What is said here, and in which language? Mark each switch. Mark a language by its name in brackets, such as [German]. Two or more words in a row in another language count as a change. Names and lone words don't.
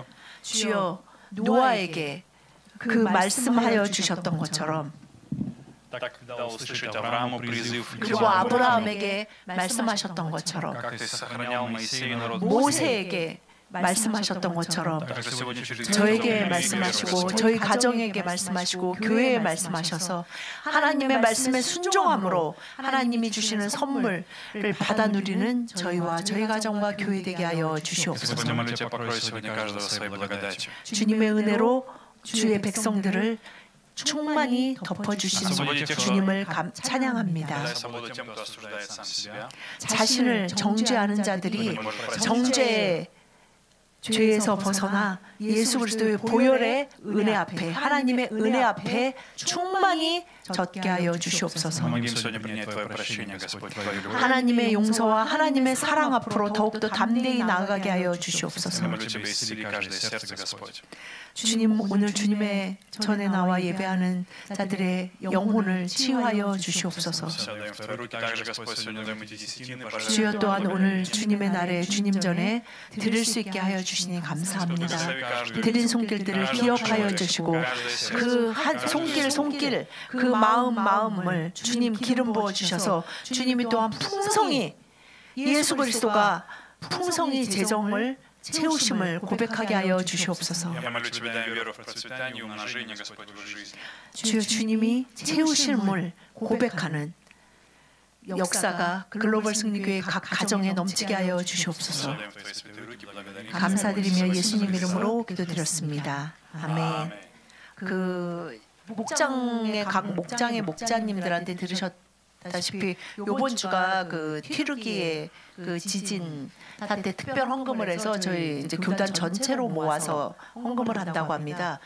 [Korean] 주여 노아에게 그 말씀하여 주셨던 것처럼 [Russian] Так дал услышать Аврааму призыв к [Korean] 그리고 [Russian] тебе. [Korean] 아브라함에게 말씀하셨던 것처럼 [Russian] Как Ты сохранял Моисея и народ. [Korean] 모세에게 말씀하셨던 것처럼 [Russian] Также сегодня через [Korean] 저에게 말씀하시고 저희 가정에게 말씀하시고 교회에 말씀하셔서 하나님의 말씀에 순종함으로 하나님이 주시는 선물을 받아 누리는 저희와 저희 가정과 교회 되게 하여 주시옵소서. [Russian] Господи, молю Тебя, покрой сегодня каждого своей благодатью. [Korean] 주님의 은혜로 주의 백성들을 충만히 덮어주신 주님을 찬양합니다. [Russian] Дай свободу тем, кто осуждает сам себя. [Korean] 자신을 정죄하는 자들이 정죄의 죄에서 벗어나 예수 그리스도의 보혈의 은혜 앞에 하나님의 은혜 앞에 충만히 젖게 하여 주시옵소서. [Russian] Помоги им сегодня принять Твое прощение, Господь, Твою любовь. [Korean] 하나님의 용서와 하나님의 사랑 앞으로 더욱더 담대히 나아가게 하여 주시옵소서. [Russian] Я молю Тебя, исцели каждое сердце, Господь. [Korean] 주님, 오늘 주님의 전에 나와 예배하는 자들의 영혼을 치유하여 주시옵소서. [Russian] Все отдаем в Твои руки. Также, Господь, сегодня даем эти десятины, пожалуйста. [Korean] 주여 또한 오늘 주님의 날에 주님 전에 드릴 수 있게 하여 주시니 감사합니다. 드린 손길들을 기억하여 주시고 그 한 손길 그 마음을 주님 기름 부어 주셔서 주님이 또한 풍성히 예수 그리스도가 풍성히 재정을 채우심을 고백하게 하여 주시옵소서. [Russian] Я молю Тебя, дай веру в процветание и умножение, Господь, в их жизни. [Korean] 주여 주님이 채우심을 고백하는 역사가 글로벌 승리교회 각 가정에 넘치게 하여 주시옵소서. [Russian] Отдаем в Твои святые руки, благодарим. [Korean] 감사드리며 예수님 이름으로 기도드렸습니다. 아멘. 그 목장의 각 목장의 목자님들한테 들으셨다시피 이번 주가 그 튀르기의 그 지진 때 특별 헌금을 해서 저희 이제 교단 전체로 모아서 헌금을 한다고 합니다.